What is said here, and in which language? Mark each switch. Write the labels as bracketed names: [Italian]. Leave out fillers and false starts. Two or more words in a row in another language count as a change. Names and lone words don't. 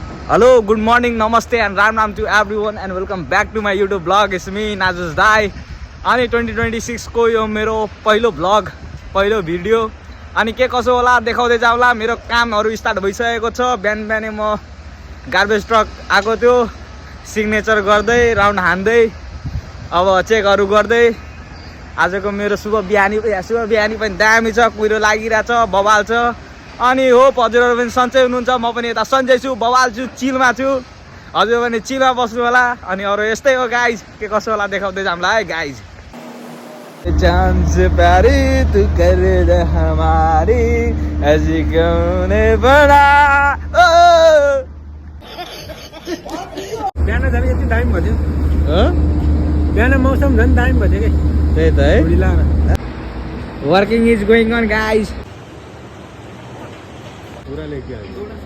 [English] Hello, good morning, namaste and ram to everyone and welcome back to my YouTube vlog. It's me, Nazus Dai. [Nepali] अनि 2026 को यो मेरो पहिलो भ्लग पहिलो भिडियो अनि के कसो होला देखाउँदै जाउँला। मेरो कामहरु स्टार्ट भइसकेको छ। बिहान बिहानै म [English] garbage truck [Nepali] आको थियो, सिग्नेचर गर्दै राउन्ड हान्दै अब चेकहरु गर्दै आजको मेरो शुभ बिहानी पनि दामी छ। कुहिरो लागिरा छ, बवाल छ। अनि हो हजुरहरु पनि सन्चै हुनुहुन्छ, म पनि यता सन्चै छु, बवाल छु, चिलमा छु। हजुर पनि चिलमा बस्नु होला। अनि अरु यस्तै हो गाइज, के कसो होला देखाउँदै जाम्ला है गाइज। [Hindi] चांद से प्यारी तू कर दे हमारी ऐसी क्यों ने बना [Nepali] बिहान झन् यति टाइम भयो बिहान मौसम झन् टाइम भयो कि त्यही त है। [English] working is going on guys. [Nepali] पुरा लेके आयो।